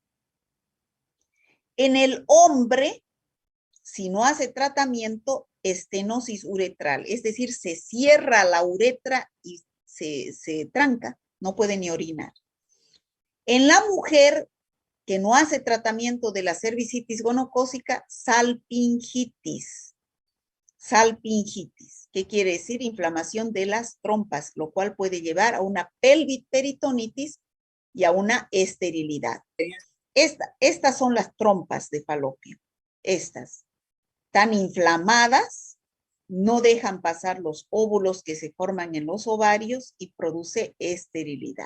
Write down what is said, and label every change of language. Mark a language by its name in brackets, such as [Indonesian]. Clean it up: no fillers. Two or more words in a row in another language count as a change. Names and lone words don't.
[Spanish] En el hombre, si no hace tratamiento, estenosis uretral, es decir, se cierra la uretra y se tranca, no puede ni orinar. En la mujer que no hace tratamiento de la cervicitis gonocócica, salpingitis. Salpingitis, ¿qué quiere decir? Inflamación de las trompas, lo cual puede llevar a una pelviperitonitis y a una esterilidad. Estas son las trompas de falopio. Estas están inflamadas, no dejan pasar los óvulos que se forman en los ovarios y produce esterilidad.